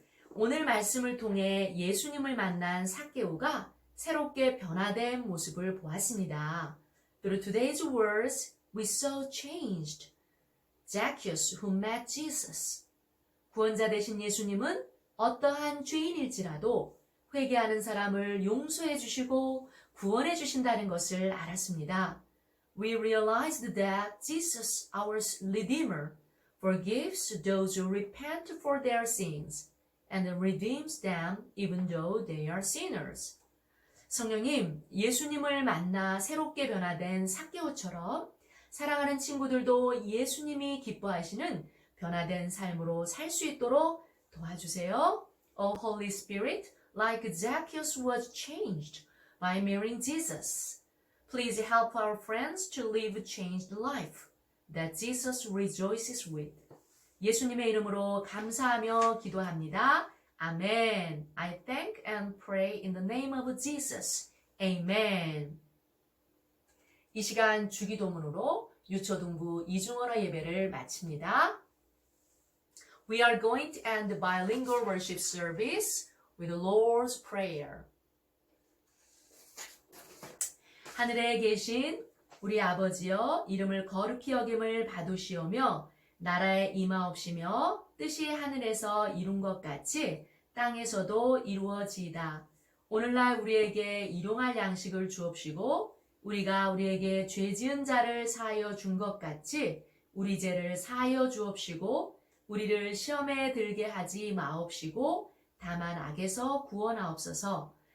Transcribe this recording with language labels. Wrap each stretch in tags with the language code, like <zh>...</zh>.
<ko>오늘 말씀을 통해 예수님을 만난 삭개오가 새롭게 변화된 모습을 보았습니다.</ko> <en>Through today's words, we saw changed Zacchaeus who met Jesus.</en> <ko>구원자 되신 예수님은 어떠한 죄인일지라도 회개하는 사람을 용서해 주시고 구원해 주신다는 것을 알았습니다.</ko> <en>We realized that Jesus, our Redeemer, forgives those who repent for their sins and redeems them even though they are sinners.</en> <ko>성령님, 예수님을 만나 새롭게 변화된 삭개오처럼 사랑하는 친구들도 예수님이 기뻐하시는 변화된 삶으로 살 수 있도록 도와주세요.</ko> <en>O Holy Spirit, like Zacchaeus was changed by marrying Jesus, please help our friends to live a changed life that Jesus rejoices with.</en> <ko>예수님의 이름으로 감사하며 기도합니다. 아멘.</ko> <en>I thank and pray in the name of Jesus. Amen.</en> <ko>이 시간 주기도문으로 유초등부 이중언어 예배를 마칩니다.</ko> <en>We are going to end the bilingual worship service with the Lord's Prayer.</en> <ko>하늘에 계신 우리 아버지여, 이름을 거룩히 여김을 받으시오며 나라에 임하옵시며 뜻이 하늘에서 이룬 것 같이 땅에서도 이루어지이다. 오늘날 우리에게 일용할 양식을 주옵시고 우리가 우리에게 죄 지은 자를 사하여 준 것 같이 우리 죄를 사하여 주옵시고 우리를 시험에 들게 하지 마옵시고 다만 악에서 구원하옵소서.</ko>